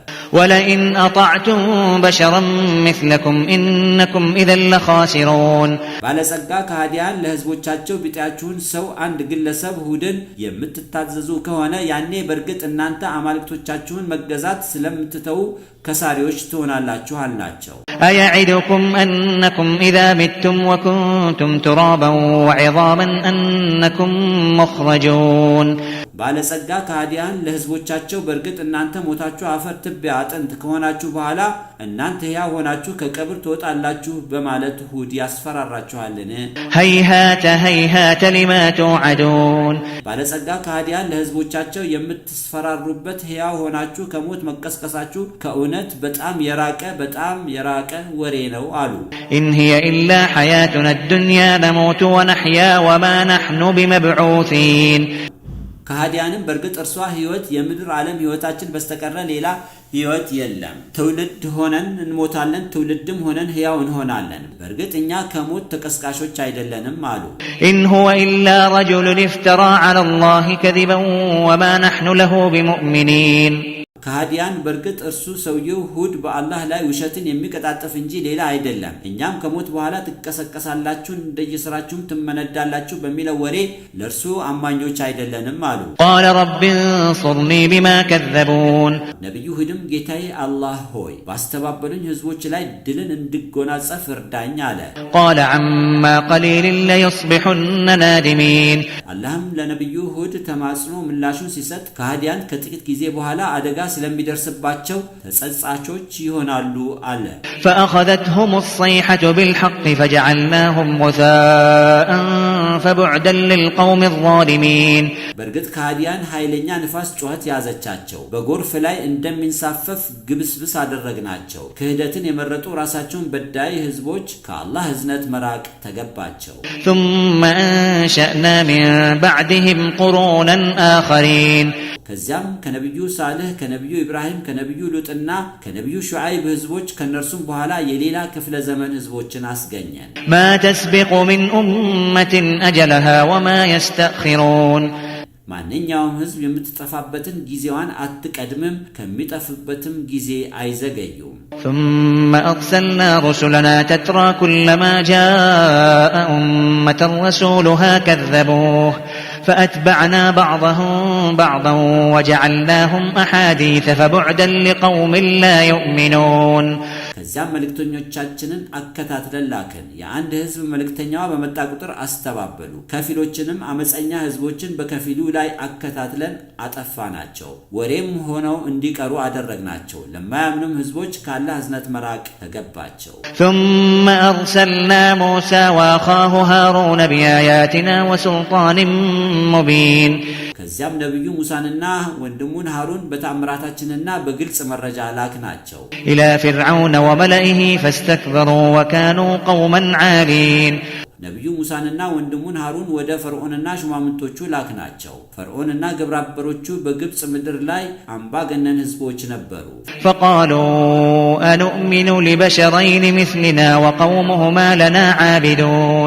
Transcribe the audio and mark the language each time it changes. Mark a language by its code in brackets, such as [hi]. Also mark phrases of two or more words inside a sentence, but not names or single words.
[ar] ولئن أطعتم بشرا مثلكم إنكم إذا لخاسرون [am] ባለጸጋ ከሃዲያን ለህዝቦቻቸው ቢጤያችሁን ሰው አንድ ግለሰብ ሁድን የምትታዘዙ ከሆነ ያኔ በእርግጥ እናንተ አማልክቶቻችሁን መገዛት ስለምትተው ከሳሪዎች ትሆናላችሁ አልናቸው። [ar] أيعدكم أنكم إذا متم وكنتم ترابا وعظاما أنكم مخرجون [am] ባለጸጋ ከሃዲያን ለህዝቦቻቸው በእርግጥ እናንተ ሞታችሁ አፈር ትቢያ አጥንት ከሆናችሁ በኋላ እናንተ ሕያው ሆናችሁ ከቀብር ትወጣላችሁ በማለት ሁድ ያስፈራራችኋልን? [ar] هيهات لما توعدون [am] ባለጸጋ ከሃዲያን ለህዝቦቻቸው የምትስፈራሩበት ሕያው ሆናችሁ ከሞት መቀስቀሳችሁ ከእውነት በጣም የራቀ ወሬ ነው አሉ። [ar] إن هي إلا حياتنا الدنيا نموت ونحيا وما نحن بمبعوثين [am] ከሃዲያንም በእርግጥ እርሷ ህይወት የምድር ዓለም ህይወታችን በስተቀር ሌላ ህይወት የለም። ትውልድ ሆነን እንሞታለን፣ ትውልድም ሆነን ሕያው እንሆናለን። በእርግጥ እኛ ከሞት ተቀስቃሾች አይደለንም አሉ። [ar] إن هو إلا رجل افترى على الله كذبا وما نحن له بمؤمنين [am] ከሃዲያን በእርግጥ እርሱ ሰውየው ሁድ በአላህ ላይ ውሸትን የሚቀጣጥፍ እንጂ ሌላ አይደለም። እኛም ከሞት በኋላ ትቀሰቀሳላችሁ እንደየሥራችሁም ትመነዳላችሁ በሚለው ወሬ ለእርሱ አማኞች አይደለንም አሉ። [ar] قال رب انصرني بما كذبون [am] ነብዩ ሁድም ጌታዬ አላህ ሆይ ባስተባበሉኝ ህዝቦች ላይ ድልን እንድጎናጸፍ እርዳኝ አለ። [ar] قال عما قليل ليصبحن نادمين [am] አላህም ለነብዩ ሁድ ተማጽኖ ምላሹን ሲሰጥ ከሃዲያን ከጥቂት ጊዜ በኋላ አደጋ ስለሚደርስባቸው ተጸጻቾች ይሆናሉ አለ። [ar] فأخذتهم الصيحة بالحق فجعلناهم غثاء فبعدا للقوم الظالمين [am] በእርግጥ ከሃዲያን ኃይለኛ ንፋስ ጩኸት ያዘቻቸው፣ በጎርፍ ላይ እንደሚንሳፈፍ ግብስብስ አደረግናቸው። ክህደትን የመረጡ ራሳቸውን በዳይ ህዝቦች ከአላህ ህዝነት መራቅ ተገባቸው። [ar] ثم أنشأنا من بعدهم قرونا آخرين [am] ከዚያም ከነብዩ ሳልህ ከነብዩ ኢብራሂም ከነብዩ ሉጥና ከነብዩ ሹዓይብ ህዝቦች ከነርሱም በኋላ የሌላ ክፍለ ዘመን ህዝቦችን አስገኘን። [ar] ما تسبق من أمة أجلها وما يستأخرون [am] ማንኛውም ህዝብ የምትጠፋበትን ጊዜዋን አትቀድምም፣ ከሚጠፍበትም ጊዜ አይዘገዩም። [ar] ثم أرسلنا رسلنا تترى كلما جاء أمة رسولها كذبوه فأتبعنا بعضهم بعضا وجعلناهم أحاديث فبعدا لقوم لا يؤمنون [am] ከዚያም መልእክተኞቻችንን አከታትለን ላክን። የአንድ ህዝብ መልእክተኛዋ በመጣ ቁጥር አስተባበሉ። ከፊሎችንም አመፀኛ ህዝቦችን በከፊሉ ላይ አከታትለን አጠፋናቸው፣ ወሬም ሆነው እንዲቀሩ አደረግናቸው። ለማያምኑም ህዝቦች ከአላህ ህዝነት መራቅ ተገባቸው። [ar] ثم أرسلنا موسى وأخاه هارون بآياتنا وسلطان مبين [am] ከዚያም ነብዩ ሙሳንና ወንድሙን ሃሩን በተአምራታችንና በግልጽ መረጃ ላክናቸው። [ar] إلى فرعون وملئه فاستكبروا وكانوا قوما عالين [am] ነብዩ ሙሳንና ወንድሙን ሃሩን ወደ ፈርዖንና ሹማምንቶቹ ላክናቸው። ፈርዖንና ግብረአበሮቹ በግብጽ ምድር ላይ አምባገነን ህዝቦች ነበሩ። [ar] فقالوا أنؤمن لبشرين مثلنا وقومهما لنا عابدون